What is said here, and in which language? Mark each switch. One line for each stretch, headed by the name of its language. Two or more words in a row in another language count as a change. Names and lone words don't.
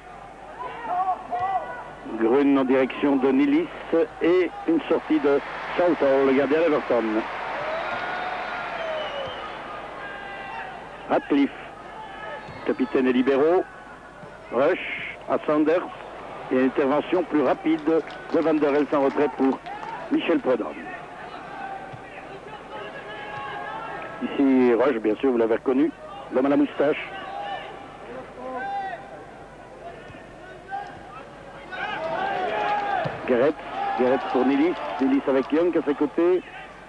French: Grun en direction de Nilis et une sortie de Southall, le gardien d'Everton. Radcliffe, capitaine et libéraux. Rush à Sanders et une intervention plus rapide de Van der Elst en retrait pour Michel Prudhomme. Ici Rush, bien sûr, vous l'avez reconnu, l'homme à la moustache. Gerrits pour Nilis, Nilis avec Young à ses côtés.